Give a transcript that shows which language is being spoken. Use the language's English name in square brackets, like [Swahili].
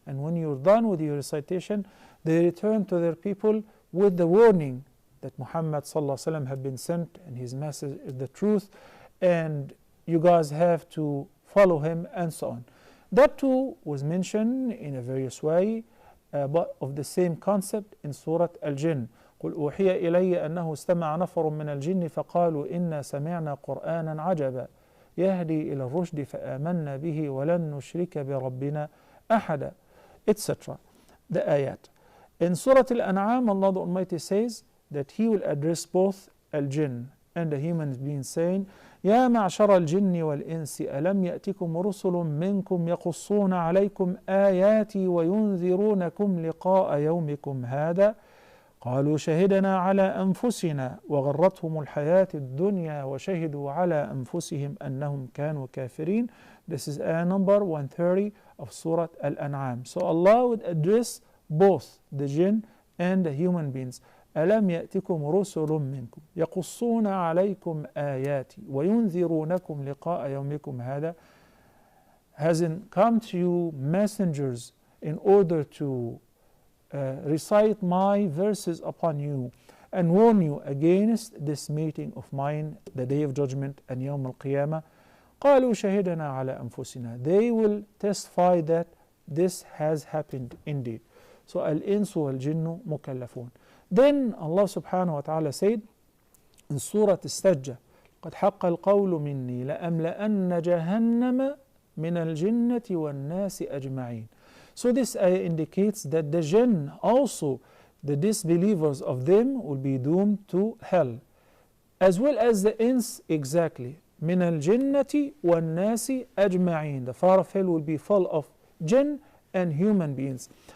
[English] And when you're done with your recitation, they return to their people with the warning that Muhammad sallallahu alaihi wasallam had been sent and his message is the truth, and you guys have to follow him and so on. That too was mentioned in a various way, but of the same concept in Surah Al-Jinn. [Arabic] قل أوحي إلي أنه استمع نفر من الجن فقالوا إنا سمعنا قرآنا عجبا يهدي إلى الرشد فآمنا به ولن نشرك بربنا أحدا, [English] etc. The ayat. In Surah Al-An'am, Allah the Almighty says that He will address both Al-Jinn and the humans beings, saying, [Arabic] يا معشر الجن والإنس ألم يأتكم رسل منكم يقصون عليكم آياتي وينذرونكم لقاء يومكم هذا قالوا شهدنا على أنفسنا وغرتهم الحياة الدنيا وشهدوا على أنفسهم أنهم كانوا كافرين. [English] This is ayah number 130 of Surah Al-An'am. So Allah would address both the jinn and the human beings. [Arabic] ألم يأتكم رسل منكم يقصون عليكم آياتي وينذرونكم لقاء يومكم هذا. [English] Hasn't come to you messengers in order to recite my verses upon you and warn you against this meeting of mine, the day of judgment and [Arabic] يوم القيامة. قالوا شهدنا على أنفسنا. [English] They will testify that this has happened indeed. So al-insu wal-jinnu mukallafun. Then Allah subhanahu wa ta'ala said in Surah Al-Sajdah, [Arabic] قد حق القول مني لأملأن جهنم من الجنة والناس أجمعين. [English] So this ayah indicates that the jinn also, the disbelievers of them, will be doomed to hell, as well as the ins exactly. [Arabic] من الجنة والناس أجمعين. [English] The fire of hell will be full of jinn and human beings.